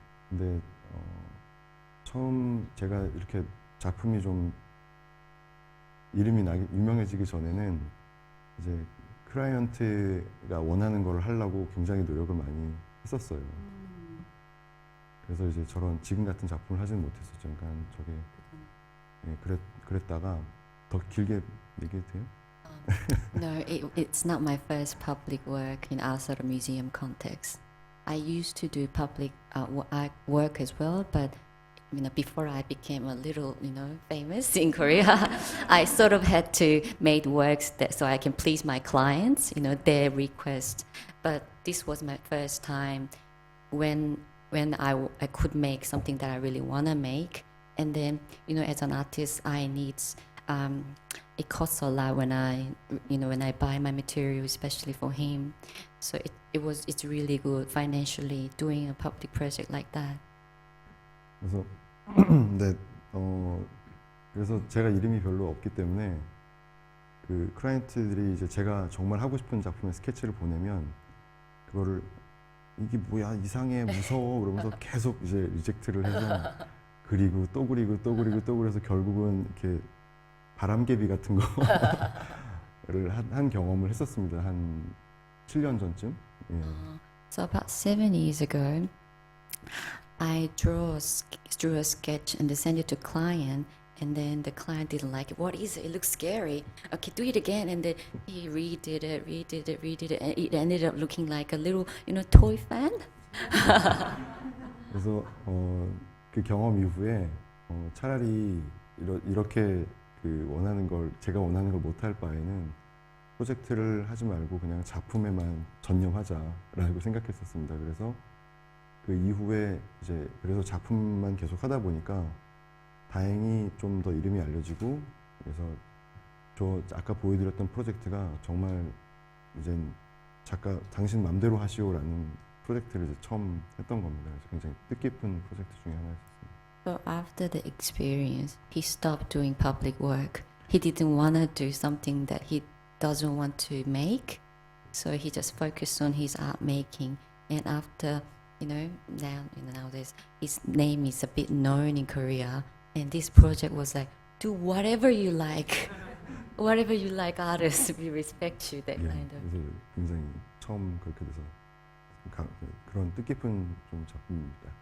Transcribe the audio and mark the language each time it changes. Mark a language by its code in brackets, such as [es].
[ko] 근데 처음 제가 이렇게 작품이 좀 이름이 유명해지기 전에는 이제 클라이언트가 원하는 걸 하려고 굉장히 노력을 많이 했었어요. 그래서 이제 저런 지금 같은 작품을 하지는 못했었죠. 그러니까 저게 그랬다가 더 길게 얘기해도 돼요? [en] No, it's not my first public work in outside of museum context. I used to do public work as well, but you know, before I became a little, you know, famous in Korea, I sort of had to make works so I can please my clients, you know, their request. But this was my first time when I could make something that I really want to make. And then, you know, as an artist, I need, it costs a lot when I buy my material, especially for him. So it's really good financially doing a public project like that. [ko] 그래서 네, 그래서 제가 이름이 별로 없기 때문에 그 클라이언트들이 이제 제가 정말 하고 싶은 작품의 스케치를 보내면 그거를 이게 뭐야 이상해 무서워 그러면서 계속 이제 리젝트를 해서 그리고 또 그리고 또 그리고 또 그래서 결국은 이렇게 바람개비 같은 거를 한 경험을 했었습니다. 한 7년 전쯤. 예. [en] So about 7 years ago, I drew a sketch and sent it to client, and then the client didn't like it. What is it? It looks scary. Okay, do it again. And then he redid it, and it ended up looking like a little, you know, toy fan. [ko] 그래서 그 경험 이후에 차라리 이렇게 그 제가 원하는 걸 못할 바에는 프로젝트를 하지 말고 그냥 작품에만 전념하자라고 생각했었습니다. 그래서 그 이후에 이제 그래서 작품만 계속 하다 보니까 다행히 좀 더 이름이 알려지고 그래서 저 아까 보여드렸던 프로젝트가 정말 이젠 작가 당신 맘대로 하시오라는 프로젝트를 이제 처음 했던 겁니다. 그래서 굉장히 뜻깊은 프로젝트 중에 하나였습니다. [en] So after the experience, he stopped doing public work. He didn't want to do something that he doesn't want to make. So he just focused on his art making. And after, nowadays, his name is a bit known in Korea. And this project was like, do whatever you like. Whatever you like, artists, we respect you, that [ko] 예, [en] kind of. [ko] 그래서 굉장히 처음 그렇게 돼서 그런 뜻깊은 좀 작품입니다.